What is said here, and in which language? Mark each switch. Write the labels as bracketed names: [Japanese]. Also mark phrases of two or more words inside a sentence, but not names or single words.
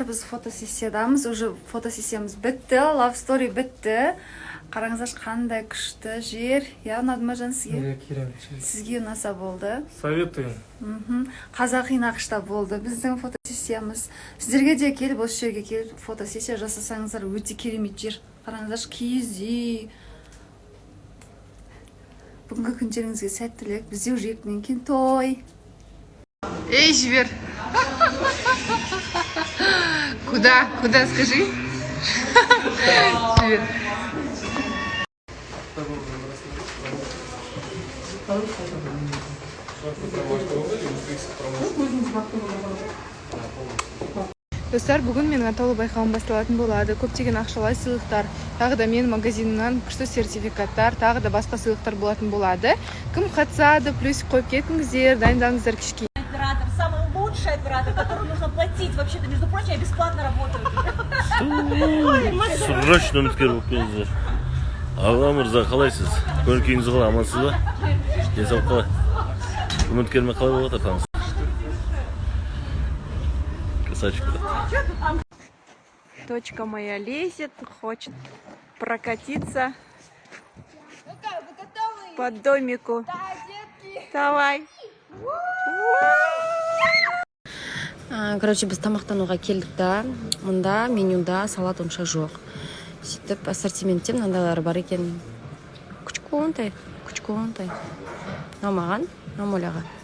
[Kazakh] Біз фотосессиядамыз. Уже фотосессиямыз бітті. [English] Love story [Kazakh] бітті. Қараңыздар, қандай күшті жер. Я ұнады ма жан сізге? Сізге ұнаса болды. [Russian] Советую. [Kazakh] Қазақи нақышта болды біздің фотосессиямыз. Сіздерге де келіп, осы жерге келіп фотосессия жасасаңыздар, өте керемет жер. Қараңыздар, киіз үй. Бүгінгі күндеріңізге сәттілік. Бізде уже 2 кейін той. Эй, жібер. [Russian] Куда? Куда, скажи? [Kazakh] Жібер. Достар, бүгін менің атаулы байқауым басталатын болады. Көптеген ақшалай сыйлықтар, тағы да мен магазиннан күшті сертификаттар, тағы да басқа сыйлықтар болатын болады. Кім қатысады, плюс қойып кетіңіздер, дайындаңыздар кішке. [Russian] Оператор, самый лучший оператор, которому нужно платить. Вообще-то, между прочим, я бесплатно работаю. [Kazakh] Срочно үміткер болып келіңіздер. Аға мырза, қалайсыз? Көңіл күйіңіз қалай, амансыз ба? Денсаулық қалай? Үміткермен қалай болып жатыр? [Russian] Красавчик. Дочка моя лезет, хочет прокатиться по домику. Давай. [Kazakh] Короче, біз тамақтануға келдік та, мұнда менюда салат онша жоқ. Сөйтіп, ассортиментте мынандайлар бар екен. Күчконтай. Намаған, намоляға.